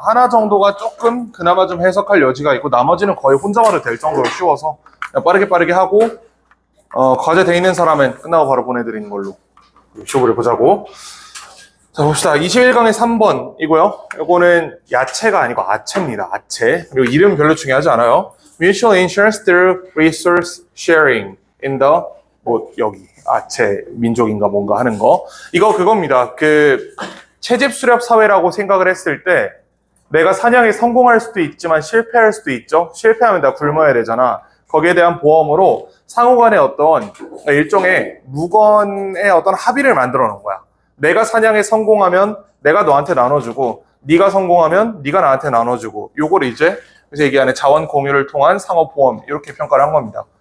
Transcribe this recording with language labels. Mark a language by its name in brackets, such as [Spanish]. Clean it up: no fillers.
[Korean] 하나 정도가 조금 그나마 좀 해석할 여지가 있고 나머지는 거의 혼자 와도 될 정도로 쉬워서 그냥 빠르게 하고 과제 돼 있는 사람은 끝나고 바로 보내드리는 걸로 시험을 보자고. 자, 봅시다. 21강의 3번이고요. 이거는 야채가 아니고 아채입니다. 아채. 그리고 이름 별로 중요하지 않아요. [English] Mutual insurance through resource sharing in the [Korean] 여기 아채 민족인가 뭔가 하는 거. 이거 그겁니다. 그 채집 수렵 사회라고 생각을 했을 때 내가 사냥에 성공할 수도 있지만 실패할 수도 있죠. 실패하면 나 굶어야 되잖아. 거기에 대한 보험으로 상호간의 어떤 일종의 무건의 어떤 합의를 만들어 놓은 거야. 내가 사냥에 성공하면 내가 너한테 나눠주고 네가 성공하면 네가 나한테 나눠주고 요걸 이제 그래서 얘기하는 자원 공유를 통한 상호보험 이렇게 평가를 한 겁니다.